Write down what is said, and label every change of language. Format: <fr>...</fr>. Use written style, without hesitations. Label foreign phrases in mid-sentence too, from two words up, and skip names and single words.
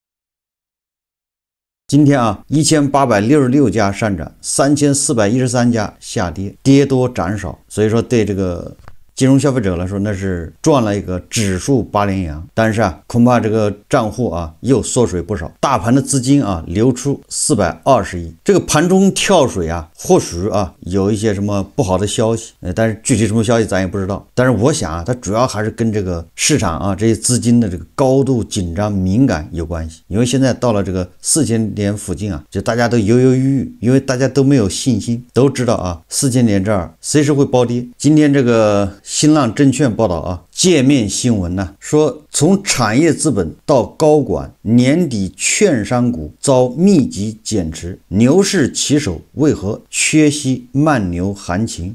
<zh>今天啊，1866家上漲，3413家下跌，跌多漲少，所以說对这個金融消費者來說，那是賺了一個指數8連陽，但是啊，恐怕這個賬戶啊又縮水不少，大盤的資金啊流出420億。這個盤中跳水啊，或許啊有一些什麼不好的消息，但是具體什麼消息咱也不知道。但是我想啊，它主要還是跟這個市場啊這些資金的這個高度緊張敏感有關係。因為現在到了這個4000點附近啊，就大家都猶猶豫豫，因為大家都沒有信心，都知道啊4000點這兒隨時會暴跌。今天這個新浪證券報道啊，界面新聞呢說，從產業資本到高管，年底券商股遭密集減持，牛市起手為何缺席慢牛行情？</zh>